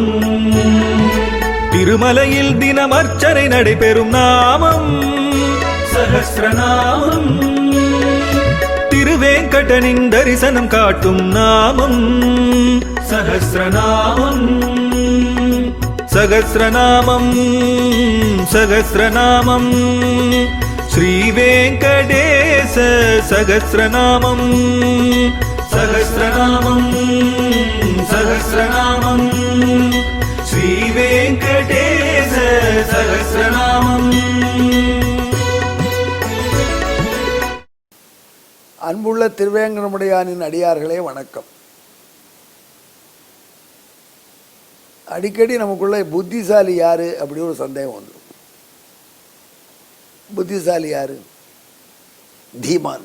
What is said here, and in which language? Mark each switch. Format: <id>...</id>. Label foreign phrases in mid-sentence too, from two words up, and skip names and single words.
<ta>திருமலையில் தினம் அர்ச்சனை நடைபெறும் நாமம் சஹஸ்ரநாமம். திருவேங்கடனின் தரிசனம் காட்டும் நாமம் சஹஸ்ரநாமம்.</ta> <sa>सहस्रनामं सहस्रनामं श्रीवेंकटेश सहस्रनामं सहस्रनामं सहस्रनामं श्रीवेंकटेश सहस्रनामं।</sa> <ta>அன்புள்ள திருவேங்கடமுடையானின் அடியார்களே வணக்கம். அடிக்கடி நமக்குள்ள புத்திசாலி யாரு அப்படி ஒரு சந்தேகம் வந்துடும். புத்திசாலி யாரு? தீமான்.</ta>